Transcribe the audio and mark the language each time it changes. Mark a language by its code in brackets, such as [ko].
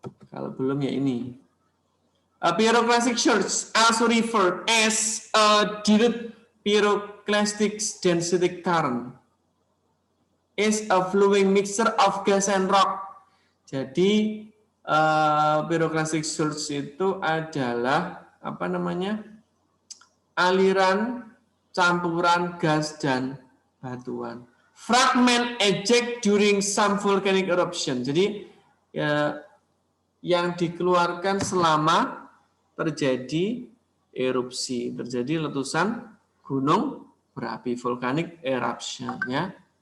[id] Kalau belum ya ini. [en] A pyroclastic surge also referred as a dilute pyroclastic density current is a flowing mixture of gas and rock. [id] Jadi pyroclastic surge itu adalah apa namanya? Aliran campuran gas dan batuan. [en] Fragment eject during some volcanic eruption. [id] Jadi ya, yang dikeluarkan selama terjadi erupsi, terjadi letusan gunung berapi, [en] volcanic eruption, [id] ya.